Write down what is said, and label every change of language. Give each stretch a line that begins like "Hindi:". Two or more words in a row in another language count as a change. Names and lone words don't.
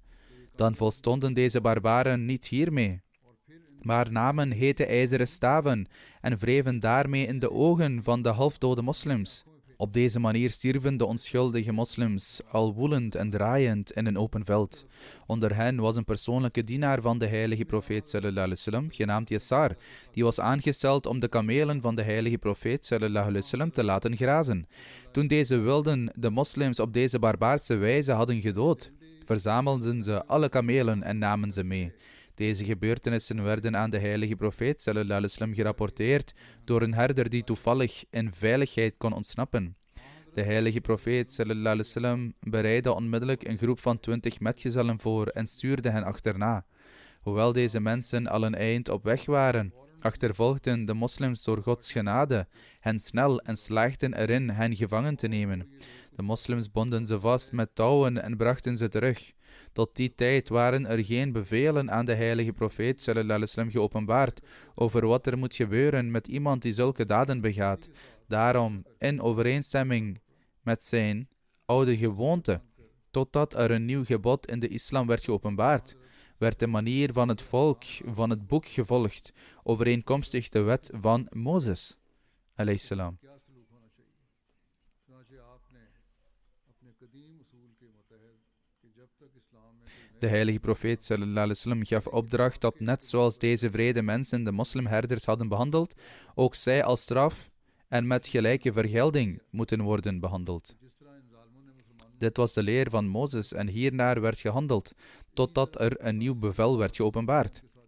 Dutch: Dan volstonden deze barbaren niet hiermee, maar namen hete ijzeren staven en wreven daarmee in de ogen van de halfdode moslims. Op deze manier stierven de onschuldige moslims, al woelend en draaiend in een open veld. Onder hen was een persoonlijke dienaar van de heilige profeet
Arabic: صلى الله عليه وسلم,
Dutch: genaamd Yassar, die was aangesteld om de kamelen van de heilige profeet
Arabic: صلى الله عليه وسلم
Dutch: te laten grazen. Toen deze wilden de moslims op deze barbaarse wijze hadden gedood, verzamelden ze alle kamelen en namen ze mee. Deze gebeurtenissen werden aan de heilige profeet
Arabic: صلى الله عليه وسلم
Dutch: gerapporteerd door een herder die toevallig in veiligheid kon ontsnappen. De heilige profeet
Arabic: صلى الله عليه وسلم
Dutch: bereidde onmiddellijk een groep van 20 metgezellen voor en stuurde hen achterna. Hoewel deze mensen al een eind op weg waren, achtervolgden de moslims door Gods genade hen snel en slaagden erin hen gevangen te nemen. De moslims bonden ze vast met touwen en brachten ze terug. Tot die tijd waren er geen bevelen aan de heilige profeet
Arabic: صلى الله عليه وسلم
Dutch: geopenbaard over wat er moet gebeuren met iemand die zulke daden begaat. Daarom, in overeenstemming met zijn oude gewoonte, totdat er een nieuw gebod in de islam werd geopenbaard, werd de manier van het volk van het boek gevolgd, overeenkomstig de wet van Mozes
Arabic: عليه السلام.
Dutch: De heilige profeet
Arabic: صلى الله عليه وسلم
Dutch: gaf opdracht dat net zoals deze vrede mensen de moslimherders hadden behandeld, ook zij als straf en met gelijke vergelding moeten worden behandeld. Dit was de leer van Mozes en hiernaar werd gehandeld, totdat er een nieuw bevel werd geopenbaard.